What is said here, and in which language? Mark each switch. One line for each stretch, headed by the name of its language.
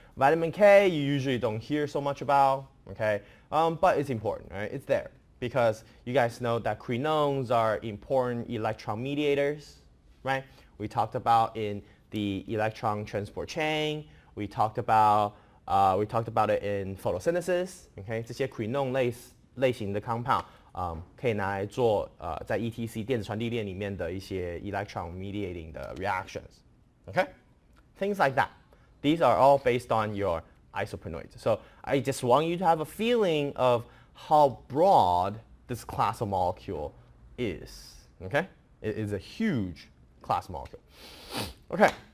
English: Vitamin K you usually don't hear so much about, okay? But it's important, right? It's there because you guys know that quinones are important electron mediators, right? We talked about in the electron transport chain. We talked about it in photosynthesis, okay?
Chinese: 这些 quinone 类型的 compound 可以拿来做在 ETC 电子传递链里面的一些
English: electron mediating
Chinese: 的 reactions, okay?
English: Things like that. These are all based on your isoprenoids. So I just want you to have a feeling of how broad this class of molecule is. Okay? It is a huge class molecule. Okay.